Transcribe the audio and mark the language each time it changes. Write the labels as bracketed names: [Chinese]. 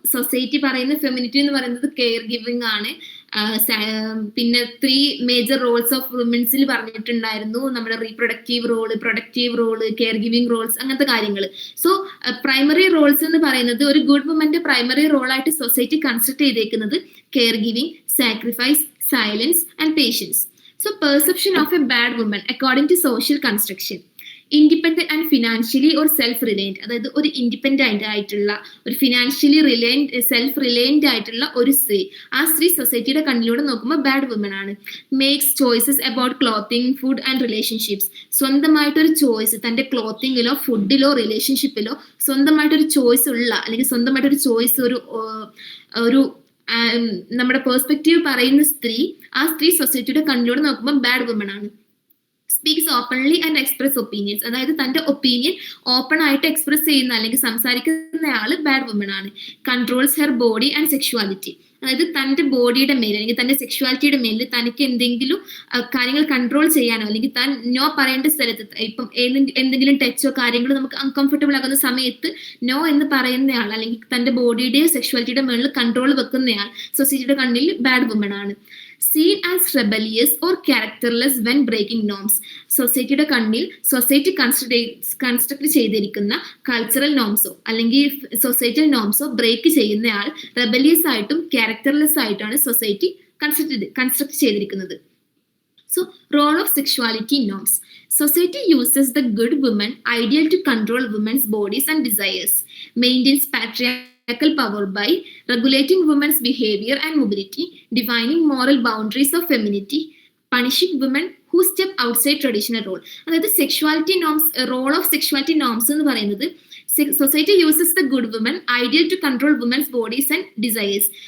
[Malayalam] Society പറയുന്ന femininity എന്ന് പറയുന്നത് കെയർ ഗിവിങ് ആണ്. പിന്നെ 3 മേജർ റോൾസ് ഓഫ് വുമൻസിൽ പറഞ്ഞിട്ടുണ്ടായിരുന്നു. നമ്മുടെ reproductive role, productive role, care giving Rolls, അങ്ങനത്തെ കാര്യങ്ങൾ. സോ പ്രൈമറി റോൾസ് എന്ന് പറയുന്നത് ഒരു ഗുഡ് വുമന്റെ പ്രൈമറി റോളായിട്ട് സൊസൈറ്റി കൺസിഡർ ചെയ്തേക്കുന്നത് [English] Care giving, sacrifice, silence and patience. So perception of a bad woman according to social construction. Independent and financially or self-reliant. [Malayalam] അതായത് ഒരു independent ആയിട്ടുള്ള, ഒരു ഫിനാൻഷ്യലി സെൽഫ് റിലയന്റ് ആയിട്ടുള്ള ഒരു സ്ത്രീ. ആ സ്ത്രീ സൊസൈറ്റിയുടെ കണ്ണിലൂടെ നോക്കുമ്പോൾ ബാഡ് വുമൻ ആണ്. [English] Makes choices about clothing, food and relationships. [Malayalam] സ്വന്തമായിട്ടൊരു ചോയ്സ്, തന്റെ ക്ലോത്തിങ്ങിലോ ഫുഡിലോ റിലേഷൻഷിപ്പിലോ സ്വന്തമായിട്ടൊരു ചോയ്സ് ഉള്ള, അല്ലെങ്കിൽ സ്വന്തമായിട്ടൊരു ചോയ്സ് ഒരു നമ്മുടെ പേഴ്സ്പെക്റ്റീവ് പറയുന്ന സ്ത്രീ, ആ സ്ത്രീ സൊസൈറ്റിയുടെ കണ്ണിലൂടെ നോക്കുമ്പോൾ ബാഡ് വുമൺ ആണ്. [English] Speaks openly and express opinions. [Malayalam] അതായത് തന്റെ ഒപ്പീനിയൻ ഓപ്പൺ ആയിട്ട് എക്സ്പ്രസ് ചെയ്യുന്ന അല്ലെങ്കിൽ സംസാരിക്കുന്ന ആള് ബാഡ് വുമൺ ആണ്. [English] Controls her body and sexuality. [Malayalam] അതായത് തന്റെ ബോഡിയുടെ മേൽ അല്ലെങ്കിൽ തന്റെ സെക്ഷുവാലിറ്റിയുടെ മേലിൽ തനിക്ക് എന്തെങ്കിലും കാര്യങ്ങൾ കൺട്രോൾ ചെയ്യാനോ അല്ലെങ്കിൽ താൻ നോ പറയേണ്ട സ്ഥലത്ത്, ഇപ്പം എന്തെങ്കിലും ടച്ചോ കാര്യങ്ങളോ നമുക്ക് അൺകംഫർട്ടബിൾ ആകുന്ന സമയത്ത് നോ എന്ന് പറയുന്നയാൾ അല്ലെങ്കിൽ തന്റെ ബോഡിയുടെയോ സെക്ഷുവാലിറ്റിയുടെ മേളിൽ കൺട്രോൾ വെക്കുന്നയാൾ സൊസൈറ്റിയുടെ കണ്ണിൽ ബാഡ് വുമൺ ആണ്. [English] seen as rebellious or characterless when breaking norms. [Malayalam] സൊസൈറ്റിയുടെ കണ്ണിൽ സൊസൈറ്റി കൺസ്ട്രക്ട് ചെയ്തിരിക്കുന്ന കൾച്ചറൽ നോംസോ അല്ലെങ്കിൽ സൊസൈറ്റൽ നോംസോ ബ്രേക്ക് ചെയ്യുന്നയാൾ റെബലിയസ് ആയിട്ടും ക്യാരക്ടർലെസ് ആയിട്ടാണ് സൊസൈറ്റി കൺസ്ട്രക്ട് ചെയ്തിരിക്കുന്നത്. [English] So, role of sexuality norms. Society uses the good woman ideal to control women's bodies and desires, maintains patriarchal power by regulating women's behavior and mobility, defining moral boundaries of femininity, punishing women who step outside traditional role. [Malayalam] അതായത് sexuality norms, role of sexuality norms എന്ന് പറയുന്നത് [English] Society uses the good woman ideal to control woman's bodies and desires.